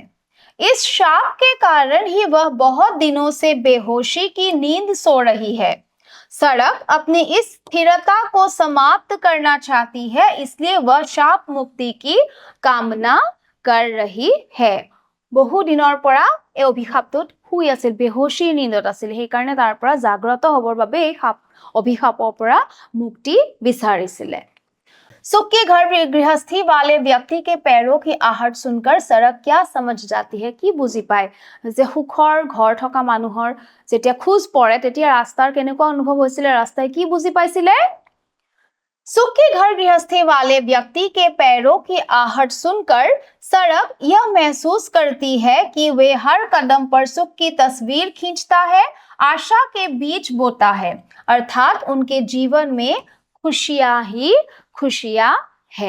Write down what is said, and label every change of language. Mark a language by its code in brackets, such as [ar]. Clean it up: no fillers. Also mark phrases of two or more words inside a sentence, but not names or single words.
[hi] इस शाप के कारण ही वह बहुत दिनों से बेहोशी की नींद सो रही है। सड़क अपनी इस स्थिरता को समाप्त करना चाहती है, इसलिए वह शाप मुक्ति की कामना कर रही है। [as] বহু দিনৰ পৰা এ অভিশাপটোত হৈ আছিল, বেহোশীৰ নিন্দত আছিল। সেই কাৰণে তাৰ পৰা জাগ্ৰত হবৰ বাবে এই अभिशापर পৰা मुक्ति বিচাৰিছিলে। [hi] सुखी घर गृहस्थी वाले व्यक्ति के पैरों की आहट सुनकर सड़क क्या समझ जाती है? [as] কি বুজি পাই যে সুখৰ ঘৰ থকা মানুহৰ যেতিয়া খোজ পৰে তেতিয়া ৰাস্তাৰ কেনেকুৱা অনুভৱ হৈছিল, ৰাস্তায় কি বুঝি পাইছিলে? [hi] सुखी घर गृहस्थी वाले व्यक्ति के पैरों की आहट सुनकर सड़क यह महसूस करती है कि वे हर कदम पर सुख की तस्वीर खींचता है, आशा के बीज बोता है, अर्थात उनके जीवन में खुशियां ही खुशियां है।